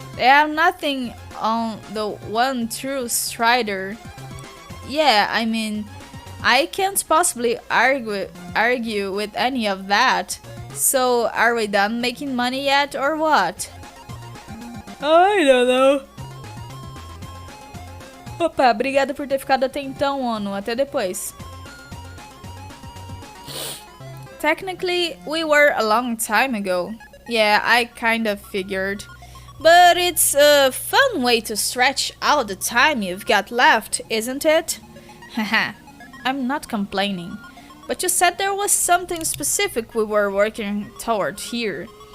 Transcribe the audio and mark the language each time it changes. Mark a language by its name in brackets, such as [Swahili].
[English] They have nothing on the one true strider. Yeah, I mean, I can't possibly argue with any of that. So, are we done making money yet or what? I don't know. [Portuguese] Opa, obrigada por ter ficado até então, ONU. Até depois. [English] Technically, we were a long time ago. Yeah, I kind of figured. But it's a fun way to stretch out the time you've got left, isn't it? Haha, I'm not complaining. But you said there was something specific we were working toward here.